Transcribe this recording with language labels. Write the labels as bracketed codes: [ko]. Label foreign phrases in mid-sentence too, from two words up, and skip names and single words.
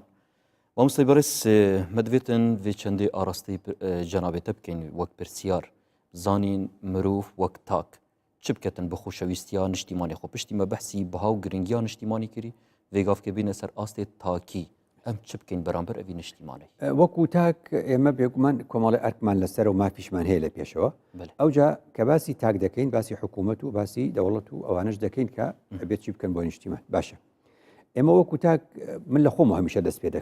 [ku] مامۆستای بەڕێز مەدوێتن vê çendê arasteyî cenabête bikەین وەک پرسیار زانین مرۆڤ وەک تاک çi biketin bi xoşewistiya niştîmanê xwe piştî me behsî biha û giringiya niştîmanî kirî vê gavkê bîne ser astê takî ئەم چ بکەین بەرامبەر ئەوی نیشتیمانەی [ckb] وەکو تاک ئێمە بێگومان کۆمەڵی ئەرکمان لەسەر و مافیشمان هەیە لە پێشەوە ئەوجا کە باسی تاک دەکەین باسی حکوومەت و باسی دەوڵەت و ئەوانش دەکەین کە ئەبێت چی بکەن بۆ نیشتیمان باشە ئێمە وەکو تاک من لە خۆم هەمیشە دەست پێ